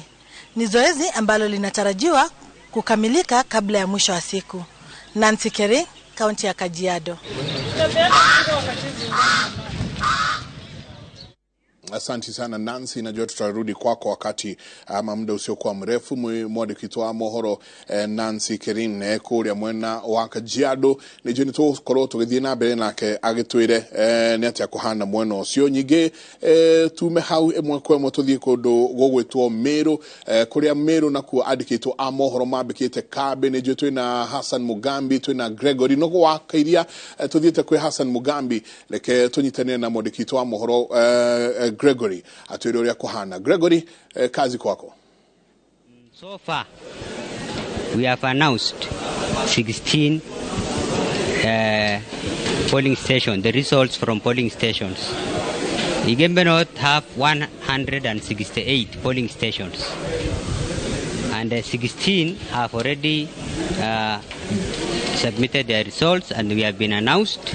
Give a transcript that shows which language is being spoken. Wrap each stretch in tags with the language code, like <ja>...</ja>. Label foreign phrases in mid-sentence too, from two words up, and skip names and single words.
<sw>Ni zoezi ambalo linatarajiwa kukamilika kabla ya mwisho wa siku. Nancy Kering, kaunti ya Kajiado. Asante sana Nancy, najua tutarudi kwako wakati ama muda usiokuwa mrefu.</sw> <ki>Mwandiki wa mohoro Nancy Kering kuria mwena wa Kajiado ni jeni tukorwo tugithie na mbere nake agitwire ni atia kuhana mwena ucio. Nyingi tume hau emwe kwa emwe tuthie kundu gugwitwo Meru, kuria Meru nakuo andikitwo a mohoro mambikite kambi. Ni jeni twina Hassan Mugambi, twina Gregory no gwakairia tuthiete kwi Hassan Mugambi, leke tunyitane na mwandiki wa mohoro Gregory atwire uria kuhana.</ki> <sw>Gregory, kazi kwako.</sw> <en>So far we have announced 16 polling stations, the results from polling stations. Igembe North have 168 polling stations, and 16 have already submitted their results and we have been announced.</en>